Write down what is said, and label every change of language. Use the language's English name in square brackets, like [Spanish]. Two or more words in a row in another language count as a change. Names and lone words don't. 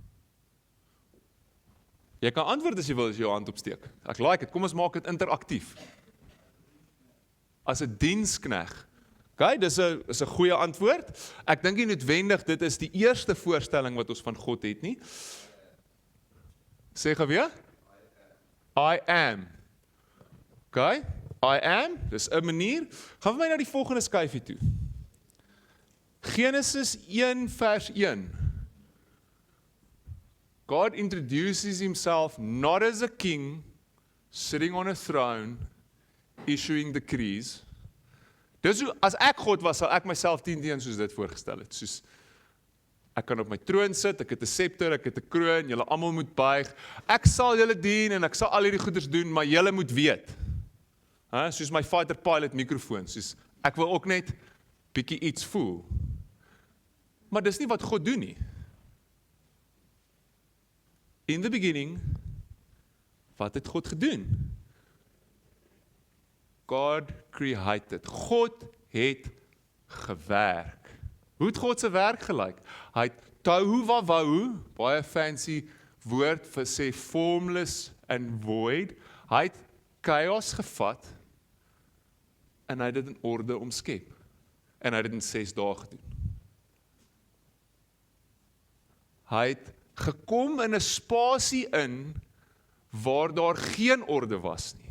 [Afrikaans] Jy kan antwoord as jy wil, as jy jou hand opsteek. Ek like dit, kom ons maak dit interaktief. As 'n dienskneg. Okay, dis 'n goeie antwoord. Ek dink nie noodwendig dit is die eerste voorstelling wat ons van God het nie. Sê gou weer? [English] I am. Okay, I am, [Afrikaans] dis 'n manier. Gaan we my na die volgende skyfie toe. Genesis 1 vers 1. [English] God introduces himself not as a king sitting on a throne, issuing decrees. [Afrikaans] Dis hoe, as ek God was, sal ek myself 10 teen soos dit voorgestel het. Soos, ek kan op my troon sit, ek het 'n scepter, ek het 'n kroon, julle almal moet buig. Ek sal julle dien en ek sal al hierdie goeders doen, maar julle moet weet. Soos my [English] fighter pilot [Afrikaans] mikrofoon, soos ek wil ook net bietjie iets voel. Maar dis nie wat God doen nie. [English] In the beginning, [Afrikaans] wat het God gedoen? [English] God created. [Afrikaans] God het gewerk. Hoe het God se werk gelyk? Hy het [Hebrew] tohu wawau, [Afrikaans] baie fancy woord vir sê [English] formless and void. [Afrikaans] Hy het chaos gevat en hy het dit in orde omskep. En hy het dit in 6 dae gedoen. Hy het gekom in 'n spasie in waar daar geen orde was nie.